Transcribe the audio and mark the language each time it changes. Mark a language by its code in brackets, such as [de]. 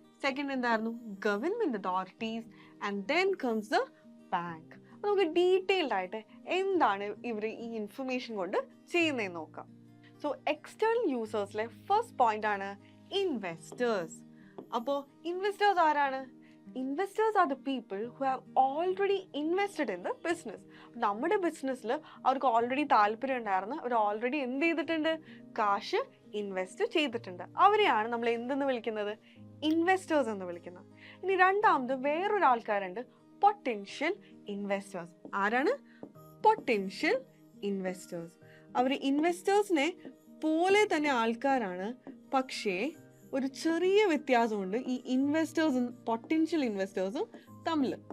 [en] second [ml] എന്തായിരുന്നു, [en] Government authorities. And then comes the bank. [ml] നമുക്ക് detailed ആയിട്ട് എന്താണ് ഇവർ ഈ ഇൻഫർമേഷൻ കൊണ്ട് ചെയ്യുന്നതെന്ന് നോക്കാം. സോ എക്സ്റ്റേണൽ യൂസേഴ്സിലെ ഫസ്റ്റ് പോയിന്റ് ആണ് ഇൻവെസ്റ്റേഴ്സ്. അപ്പോൾ ഇൻവെസ്റ്റേഴ്സ് ആരാണ്? [en] Investors are the people who have already invested in the business. [ml] നമ്മുടെ ബിസിനസ്സിൽ അവർക്ക് ഓൾറെഡി താല്പര്യം ഉണ്ടായിരുന്നു, അവർ ഓൾറെഡി എന്ത് ചെയ്തിട്ടുണ്ട്, കാശ് ഇൻവെസ്റ്റ് ചെയ്തിട്ടുണ്ട്. അവരെയാണ് നമ്മൾ എന്തെന്ന് വിളിക്കുന്നത്, ഇൻവെസ്റ്റേഴ്സ് എന്ന് വിളിക്കുന്നത്. ഇനി രണ്ടാമത് വേറൊരു ആൾക്കാരുണ്ട്, പൊട്ടൻഷ്യൽ ഇൻവെസ്റ്റേഴ്സ്. ആരാണ് പൊട്ടൻഷ്യൽ ഇൻവെസ്റ്റേഴ്സ്? അവർ ഇൻവെസ്റ്റേഴ്സിനെ പോലെ തന്നെ ആൾക്കാരാണ്, പക്ഷേ ഒരു ചെറിയ വ്യത്യാസമുണ്ട് ഈ ഇൻവെസ്റ്റേഴ്സും പൊട്ടൻഷ്യൽ ഇൻവെസ്റ്റേഴ്സും തമ്മിൽ.